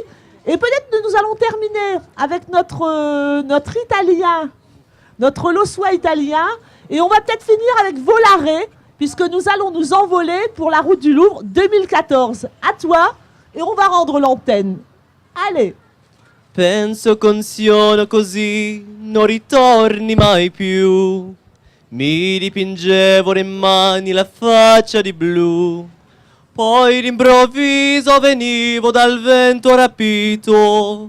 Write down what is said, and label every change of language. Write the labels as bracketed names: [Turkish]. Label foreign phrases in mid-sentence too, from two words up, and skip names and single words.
[French] Et peut-être que nous allons terminer avec notre italien, notre Lossois italien. Et on va peut-être finir avec Volare, puisque nous allons nous envoler pour la route du Louvre 2014. À toi, et on va rendre l'antenne. Allez. [Italian] Penso consiono così, non ritorni mai più. Mi dipingevo le mani, la faccia di blu. Poi d'improvviso venivo dal vento rapito.